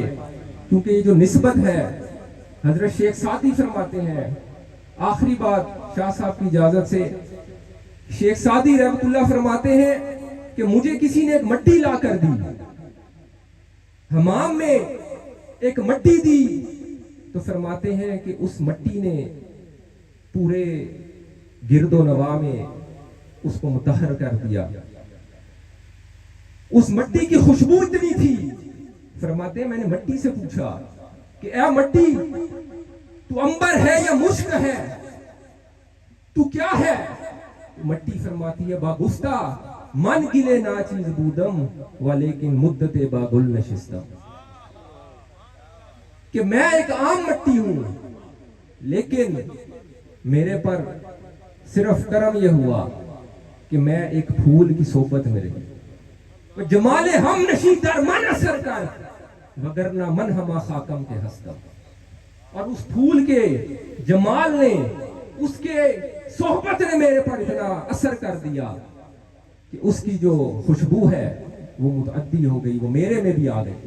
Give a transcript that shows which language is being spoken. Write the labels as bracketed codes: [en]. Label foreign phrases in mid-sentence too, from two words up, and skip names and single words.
[ur] کیونکہ یہ جو نسبت ہے، حضرت شیخ سعدی فرماتے ہیں، آخری بات شاہ صاحب کی اجازت سے، شیخ سعدی رحمت اللہ فرماتے ہیں کہ مجھے کسی نے ایک مٹی لا کر دی، حمام میں ایک مٹی دی، تو فرماتے ہیں کہ اس مٹی نے پورے گرد و نواح میں اس کو مطہر کر دیا. اس مٹی کی خوشبو اتنی تھی، فرماتے ہیں میں نے مٹی سے پوچھا کہ اے مٹی، تو عنبر ہے یا مشک ہے، تو کیا ہے؟ مٹی فرماتی ہے [fa] باگفتہ من گلے ناچیز بودم ولیکن مدت باگل نشستم، [ur] کہ میں ایک عام مٹی ہوں لیکن میرے پر صرف کرم یہ ہوا کہ میں ایک پھول کی صحبت میں رہی، [fa] جمال ہم نشی در من اثر کر وگرنہ من ہما خاکم کے ہستم، [ur] اور اس پھول کے جمال نے، اس کے صحبت نے میرے پر اتنا اثر کر دیا کہ اس کی جو خوشبو ہے وہ متعدی ہو گئی، وہ میرے میں بھی آ گئی۔